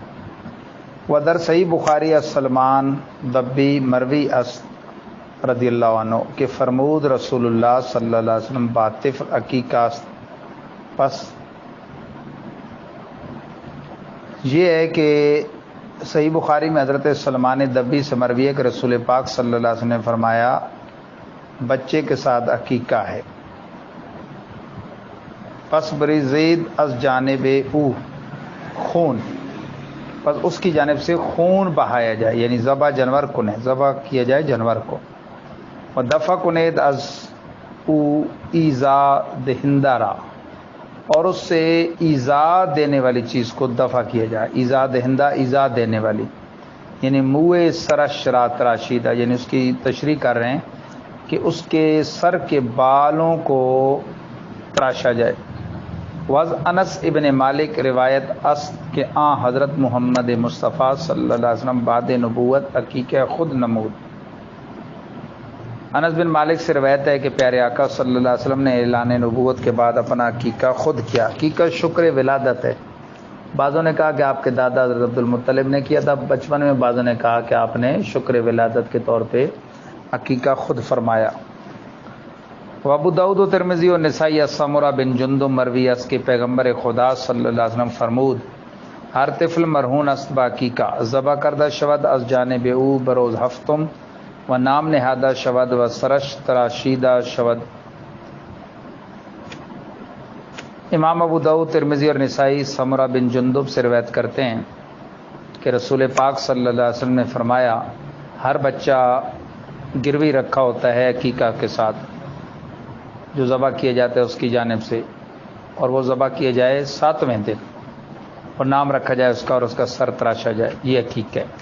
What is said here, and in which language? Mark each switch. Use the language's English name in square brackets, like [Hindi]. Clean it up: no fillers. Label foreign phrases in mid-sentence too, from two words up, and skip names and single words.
[Persian] ودر صحیح بخاری سلمان دبی مروی اس رضی اللہ عنہ کہ فرمود رسول اللہ صلی اللہ علیہ وسلم باطف عقیقہ [Urdu] پس یہ ہے کہ صحیح بخاری میں حضرت سلمان دبی سے مروی ہے کہ رسول پاک صلی اللہ علیہ وسلم نے فرمایا بچے کے ساتھ عقیقہ ہے، [Persian] پس بریزید از جانب او خون، [Urdu] پس اس کی جانب سے خون بہایا جائے، یعنی [Persian] ذبح جانور کنے، [Urdu] ذبح کیا جائے جانور کو، [Persian] و دفع کنید از او ایزا دہندہ، [Urdu] اور اس سے ایزا دینے والی چیز کو دفع کیا جائے۔ [Persian] ایزا دہندہ [Urdu] ایزا دینے والی، [Persian] یعنی منہ سرش را تراشیدہ، [Urdu] یعنی اس کی تشریح کر رہے ہیں کہ اس کے سر کے بالوں کو تراشا جائے۔ [Persian] وز انس ابن مالک روایت است کہ حضرت محمد مصطفیٰ صلی اللہ علیہ وسلم بعد نبوت عقیقہ خود نمود۔ [Urdu] انس بن مالک سے روایت ہے کہ پیارے آقا صلی اللہ علیہ وسلم نے اعلان نبوت کے بعد اپنا عقیقہ خود کیا۔ عقیقہ شکر ولادت ہے۔ بعضوں نے کہا کہ آپ کے دادا حضرت عبد المطلب نے کیا تھا بچپن میں، بعضوں نے کہا کہ آپ نے شکر ولادت کے طور پہ عقیقہ خود فرمایا۔ [Persian] ابو داؤد و ترمذی و نسائی سمرہ بن جندب مروی است کہ پیغمبر خدا صلی اللہ علیہ وسلم فرمود ہر طفل مرہون است با عقیقہ، ذبح کردہ شود از جانب او بروز ہفتم و نام نہادہ شود و سرش تراشیدہ شود۔ [Urdu] امام ابو داؤد، ترمذی اور نسائی سمرہ بن جندب سے روایت کرتے ہیں کہ رسول پاک صلی اللہ علیہ وسلم نے فرمایا ہر بچہ گروی رکھا ہوتا ہے عقیقہ کے ساتھ، جو ذبح کیا جاتا ہے اس کی جانب سے، اور وہ ذبح کیا جائے 7ویں دن، اور نام رکھا جائے اس کا اور اس کا سر تراشا جائے، یہ عقیقہ ہے۔